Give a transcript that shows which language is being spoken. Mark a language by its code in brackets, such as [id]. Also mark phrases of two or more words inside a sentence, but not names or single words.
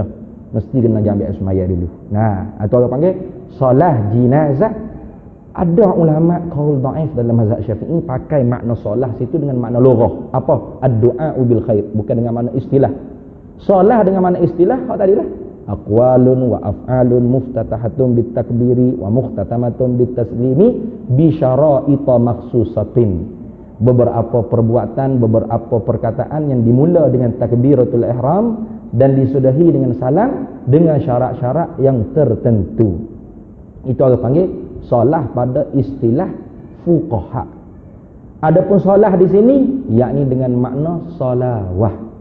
[ms] Mesti kena ambil air sembahyang dulu. Itu orang panggil solah jenazah. Ada ulama [ar] قول ضعيف [ms] dalam mazhab Syafi'i pakai makna solah situ dengan makna lughah. Apa? [ar] الدعاء بالخير, [ms] bukan dengan makna istilah. Solah dengan makna istilah hak tadilah. [ar] أقوال وأفعال مفتتحة بالتكبير ومختتمة بالتسليم بشرائط مخصوصة. [ms] Beberapa perbuatan, beberapa perkataan yang dimula dengan takbiratul ihram dan disudahi dengan salam dengan syarat-syarat yang tertentu. Itu orang panggil solah pada istilah fuqaha. Adapun solah di sini yakni dengan makna solawah.